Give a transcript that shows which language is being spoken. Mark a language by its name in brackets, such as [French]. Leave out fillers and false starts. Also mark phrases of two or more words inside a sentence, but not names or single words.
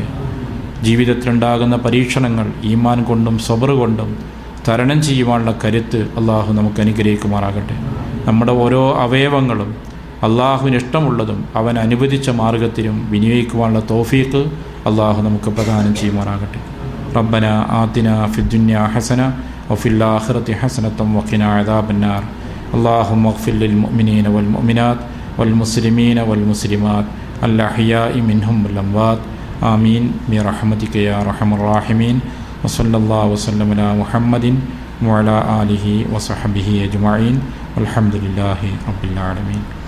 [Malayalam] ജീവിതത്തിലുണ്ടാകുന്ന പരീക്ഷണങ്ങൾ ഈമാൻ കൊണ്ടും സബർ കൊണ്ടും തരണം ചെയ്യുവാനുള്ള കരുത്ത് അള്ളാഹു നമുക്ക് അനുഗ്രഹിക്കുമാറാകട്ടെ. നമ്മുടെ ഓരോ അവയവങ്ങളും അള്ളാഹുവിന് ഇഷ്ടമുള്ളതും അവൻ അനുവദിച്ച മാർഗത്തിലും വിനിയോഗിക്കുവാനുള്ള തൗഫീഖ് അള്ളാഹു നമുക്ക് പ്രദാനം ചെയ്യുമാറാകട്ടെ. [Arabic] ربنا آتنا في الدنيا حسنة وفي الآخرة حسنة وقنا عذاب النار اللهم اغفر للمؤمنين والمؤمنات والمسلمين والمسلمات الأحياء منهم والأموات آمين برحمتك يا أرحم الراحمين وصلى الله وسلم على محمد وعلى آله وصحبه أجمعين والحمد لله رب العالمين.